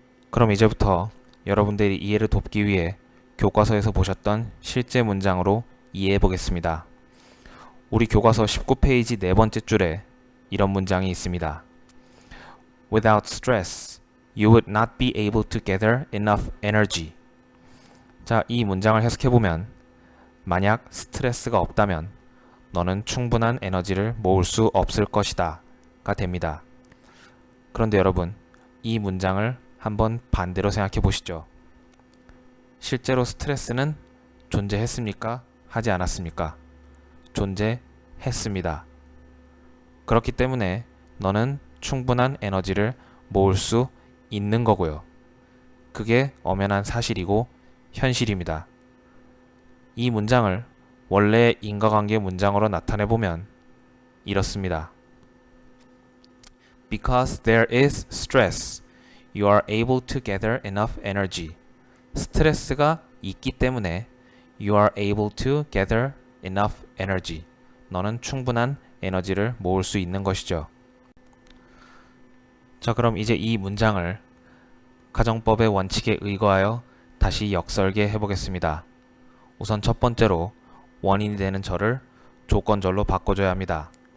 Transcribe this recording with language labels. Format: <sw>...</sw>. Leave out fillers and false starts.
<ko>그럼 이제부터 여러분들의 이해를 돕기 위해 교과서에서 보셨던 실제 문장으로 이해해 보겠습니다. 우리 교과서 19페이지 네 번째 줄에 이런 문장이 있습니다.</ko> <en>Without stress, You would not be able to gather enough energy.</en> <ko>자, 이 문장을 해석해보면 만약 스트레스가 없다면 너는 충분한 에너지를 모을 수 없을 것이다 가 됩니다. 그런데 여러분, 이 문장을 한번 반대로 생각해 보시죠. 실제로 스트레스는 존재했습니까? 하지 않았습니까? 존재했습니다. 그렇기 때문에 너는 충분한 에너지를 모을 수 있는 거고요. 그게 엄연한 사실이고 현실입니다. 이 문장을 원래의 인과관계 문장으로 나타내보면 이렇습니다.</ko> <en>Because there is stress, you are able to gather enough energy.</en> <ko>스트레스가 있기 때문에</ko> <en>you are able to gather enough energy.</en> <ko>너는 충분한 에너지를 모을 수 있는 것이죠. 자, 그럼 이제 이 문장을 가정법의 원칙에 의거하여 다시 역설계 해보겠습니다. 우선 첫 번째로 원인이 되는 절을 조건절로 바꿔줘야 합니다.</ko>